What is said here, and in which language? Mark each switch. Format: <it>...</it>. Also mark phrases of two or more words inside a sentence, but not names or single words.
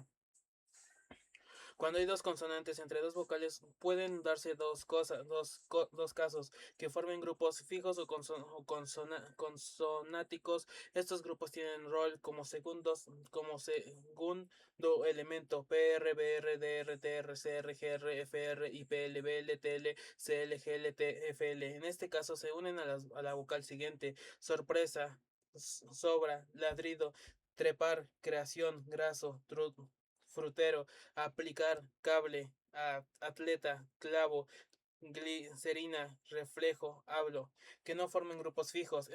<es>Cuando hay dos consonantes entre dos vocales, pueden darse dos casos: que formen grupos fijos o consonáticos. Estos grupos tienen rol como segundo elemento: PR, BR, DR, TR, CR, GR, FR, IPL, BL, TL, CL, GL, TFL. En este caso se unen a la vocal siguiente: sorpresa, sobra, ladrido, trepar, creación, graso, frutero, aplicar, cable, atleta, clavo. glicerina, reflejo, hablo, que no formen grupos fijos.</es>